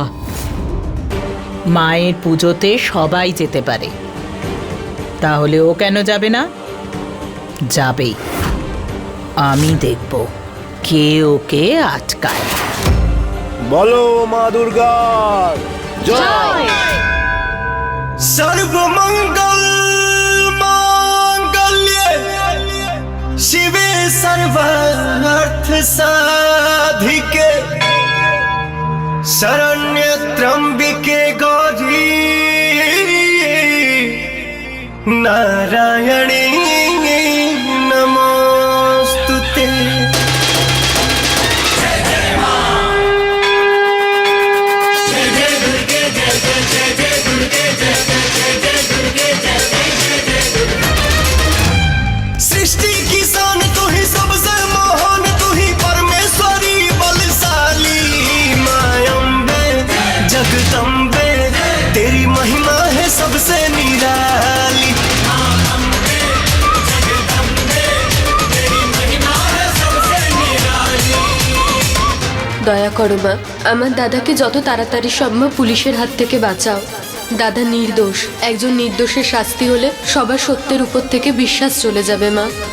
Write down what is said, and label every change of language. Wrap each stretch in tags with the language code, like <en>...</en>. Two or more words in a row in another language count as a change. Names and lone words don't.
<bn>মায়ের পুজোতে সবাই যেতে পারে, তাহলে ও কেন যাবে না? যাবেই। আমি দেখব কে ওকে আটকায়। বলো মা দুর্গার জয়।</bn> <sa>सर्वमंगल मांगल्ये शिवे सर्वार्थ साधिके शरण्य त्र्यंबिके गौरी नारायणी नमोस्तुते।</sa> <hi>सृष्टि की शान तू ही सबसे महान, तू ही परमेश्वरी बलशाली। माँ अम्बे जगदम्बे तेरी महिमा है सबसे निराली।</hi> <bn>দয়া করো মা, আমার দাদাকে যত তাড়াতাড়ি সম্ভব পুলিশের হাত থেকে বাঁচাও। দাদা নির্দোষ, একজন নির্দোষের শাস্তি হলে সবার সত্যের উপর থেকে বিশ্বাস চলে যাবে মা।</bn>